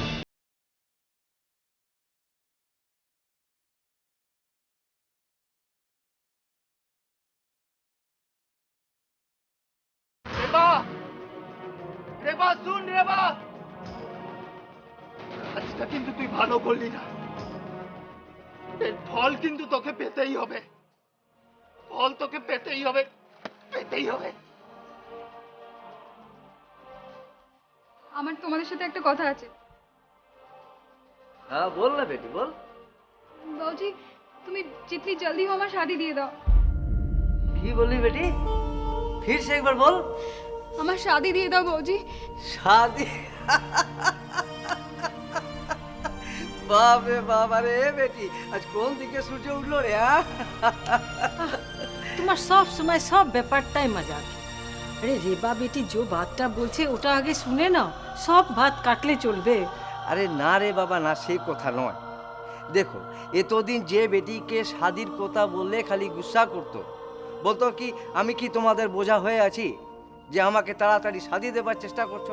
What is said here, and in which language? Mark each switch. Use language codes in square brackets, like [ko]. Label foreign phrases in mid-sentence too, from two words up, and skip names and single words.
[bn] রেবা, রেবা শুন রেবা, আজটা কিন্তু তুই ভালো করলি না। এর ফল কিন্তু তোকে পেতেই হবে, ফল তোকে পেতেই হবে, পেতেই হবে। আমার তোমাদের সাথে একটা কথা আছে। [hi] हाँ बोल ना बेटी बोल। [bn] बाबूजी, তুমি [hi] जितनी जल्दी हो [bn] আমার शादी দিয়ে দাও। কি বললি বেটি? [hi] फिर से एक बार बोल। [bn] আমার शादी দিয়ে দাও বাবুজি। [hi] शादी? बाप रे बाप, अरे बेटी आज [bn] কোন দিকে সূর্য উঠলো রে? তোমার সব সময় সব ব্যাপারটাই মজাক। আরে রেবা বেটি যে বাতটা বলছে ওটা আগে শুনে নাও, সব ভাত কাটলে চলবে। আরে না রে বাবা না, সেই কথা নয়। দেখো এতদিন যে বেটিকে শাদির কথা বললে খালি গুসা করতো, বলতো কি আমি কি তোমাদের বোঝা হয়ে আছি যে আমাকে তাড়াতাড়ি শাদি দেবার চেষ্টা করছো?